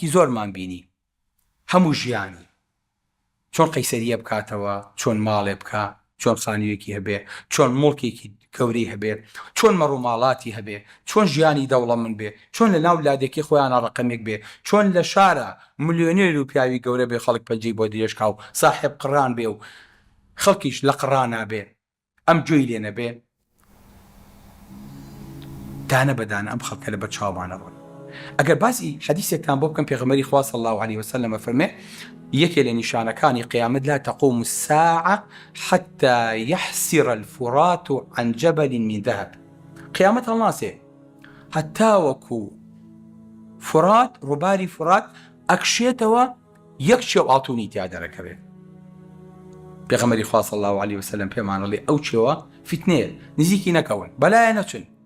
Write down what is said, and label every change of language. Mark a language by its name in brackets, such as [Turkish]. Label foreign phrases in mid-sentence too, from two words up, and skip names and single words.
[Central Kurdish] زۆرمان بینی هەموو ژیانی چۆن قەیسەریە بکاتەوە چۆن ماڵێ بکە چۆن خانوویەکی هەبێ چۆن مڵکێکی گەورەی هەبێ چۆن مەڕووماڵاتی هەبێ چۆن ژیانی دەوڵەمەند بێ چۆن لە ناو لادێکی خۆیانە ڕقەمێک بێ چۆن لە شارە ملیۆنێر و پیاوی گەورە بێ خەڵک پەنجەی بۆ درێژکا و ساحێب قڕان بێ و خەڵکیش لە قڕانا بێ ئەم گوێی لێ نەبێ دانە بەدانە ئەم خەڵکە لە بەر چاوانە ڕۆن ئەگەر باسی حەدیثێکتان بۆ بکەم پێغەمبەری خوا [Arabic] صلی الله عليه وسلم [Central Kurdish] فەرمێ یەکێ لە نیشانەکانی قیامەت [Arabic] لا تقوم الساعة حتى يحسر الفرات عن جبل من ذهب [Central Kurdish] قیامەت هەڵناسێ هەتا وەکو فرات ڕووباری فرات ئەکشێتەوە یەک شێو ئاڵتوونی تیا دەرەکەوێ پێغەمبەری خوا [Arabic] صلی الله عليه وسلم [Central Kurdish] پێمان دەڵێ ئەو چێوە فتنەیە نزیکی نەکەون بەلایە نەچن